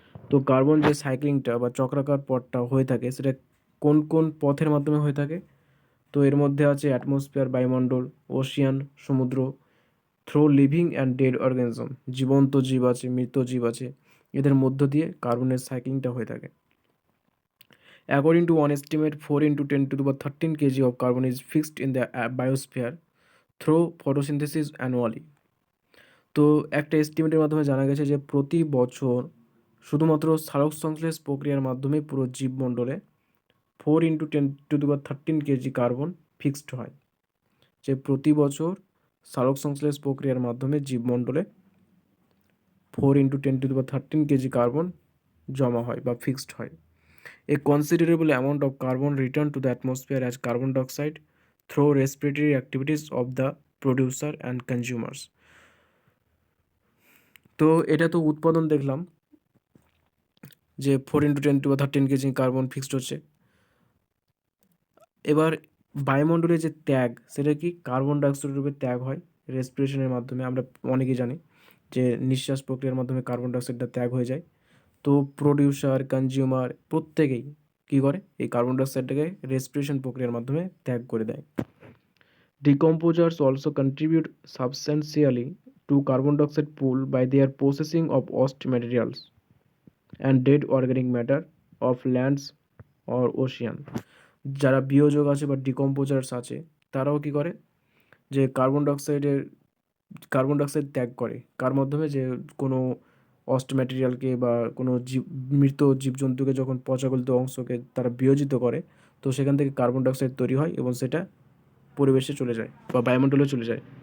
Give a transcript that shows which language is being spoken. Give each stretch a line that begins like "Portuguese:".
Bangla: তো কার্বন যে সাইক্লিংটা বা চক্রাকার পথটা হয়ে থাকে সেটা কোন কোন পথের মাধ্যমে হয়ে থাকে? তো এর মধ্যে আছে অ্যাটমসফিয়ার বায়ুমণ্ডল, ওশিয়ান সমুদ্র,
English: through living and dead organism
Bangla: জীবন্ত জীব আছে, মৃত জীব আছে, এদের মধ্য দিয়ে কার্বনের সাইক্লিংটা হয়ে থাকে।
English: According to one estimate 4 × 10⁻13 kg of carbon is fixed in the biosphere through photosynthesis annually.
Bangla: তো একটা এস্টিমেটের মাধ্যমে জানা গেছে যে প্রতি বছর শুধুমাত্র সালোক সংশ্লেষ প্রক্রিয়ার মাধ্যমে পুরো জীবমণ্ডলে 4 × 10⁻13 kg কার্বন ফিক্সড হয়। যে প্রতি বছর সালোক সংশ্লেষ প্রক্রিয়ার মাধ্যমে জীবমণ্ডলে 4 × 10⁻13 kg কার্বন জমা হয় বা ফিক্সড হয়।
English: A considerable amount of carbon return to the atmosphere as carbon dioxide through respiratory activities of the producer and consumers.
Bangla: তো এটা তো উৎপাদন দেখলাম যে 4 × 10⁻13 কেজি কার্বন ফিক্সড হচ্ছে। এবার বায়ুমণ্ডলে যে ত্যাগ সেটা কি কার্বন ডাইঅক্সাইড রূপে ত্যাগ হয় রেসপিরেশনের মাধ্যমে। আমরা অনেকেই জানি যে নিঃশ্বাস প্রক্রিয়ার মাধ্যমে কার্বন ডাইঅক্সাইডটা ত্যাগ হয়ে যায়। তো প্রডিউসার, কনজিউমার প্রত্যেকেই কী করে এই কার্বন ডাইঅক্সাইডটাকে রেসপিরেশন প্রক্রিয়ার মাধ্যমে ত্যাগ করে দেয়।
English: Decomposers also contribute substantially to carbon dioxide pool by their processing of waste materials and dead organic matter of lands or ocean.
Bangla: যারা বিয়োজক আছে বা ডিকম্পোজার্স আছে তারাও কি করে যে কার্বন ডাইঅক্সাইড ত্যাগ করে কার মাধ্যমে, যে কোনো অস্ট ম্যাটেরিয়ালকে বা কোনো মৃত জীবজন্তুকে যখন পচাগলিত অংশকে তারা বিয়োজিত করে তো সেখান থেকে কার্বন ডাইঅক্সাইড তৈরি হয় এবং সেটা পরিবেশে চলে যায় বা বায়ুমণ্ডলে চলে যায়।